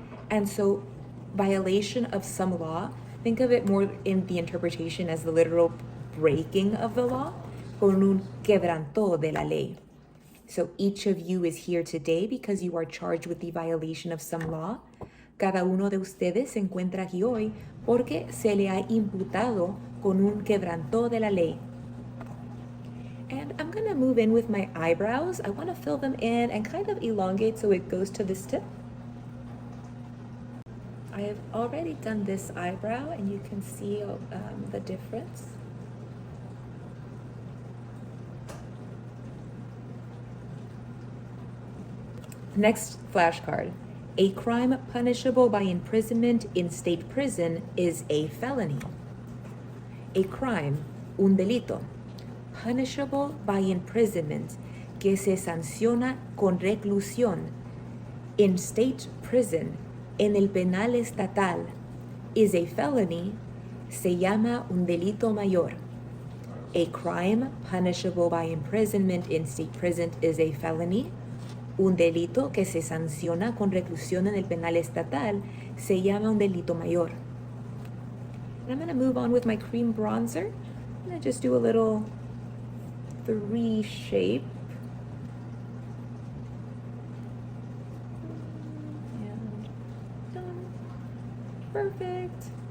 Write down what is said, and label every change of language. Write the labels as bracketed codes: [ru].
[en] And so violation of some law, think of it more in the interpretation as the literal breaking of the law, [es] con un quebranto de la ley. [en] So each of you is here today because you are charged with the violation of some law. [es] Cada uno de ustedes se encuentra aquí hoy porque se le ha imputado con un quebranto de la ley. [en] And I'm gonna move in with my eyebrows. I wanna fill them in and kind of elongate so it goes to this tip. I have already done this eyebrow and you can see the difference. Next flashcard. A crime punishable by imprisonment in state prison is a felony. A crime, [es] un delito, [en] punishable by imprisonment, [es] que se sanciona con reclusión [en] in state prison, [es] en el penal estatal, [en] is a felony, [es] se llama un delito mayor. [en] A crime punishable by imprisonment in state prison is a felony. [es] Un delito que se sanciona con reclusión en el penal estatal se llama un delito mayor. [en] And I'm going to move on with my cream bronzer. I'm going to just do a little 3 shape. And done. Perfect.